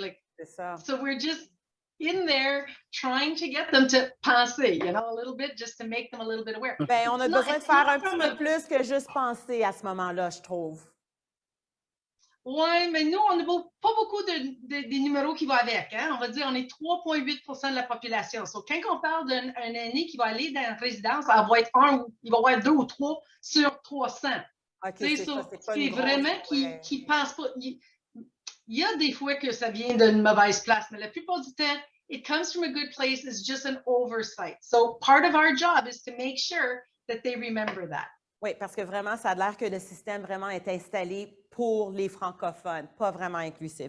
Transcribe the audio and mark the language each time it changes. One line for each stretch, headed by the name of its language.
English: Like, so we're just in there trying to get them to penser, you know, a little bit, just to make them a little bit aware.
French: Ben, on a besoin de faire un petit peu plus que juste penser à ce moment-là, je trouve. Ouais, mais nous, on n'a pas beaucoup des numéros qui vont avec. Hein? On va dire on est 3,8% de la population. So, quand on parle d'un aîné qui va aller dans une résidence, il va être il va avoir 2 ou 3 sur 300.
English: Okay,
French: c'est vraiment qui pense pas. Il y a des fois que ça vient d'une mauvaise place, mais la plupart du temps,
English: it comes from a good place. It's just an oversight. So part of our job is to make sure that they remember that.
French: Oui, parce que vraiment, ça a l'air que le système vraiment est installé pour les francophones, pas vraiment inclusif.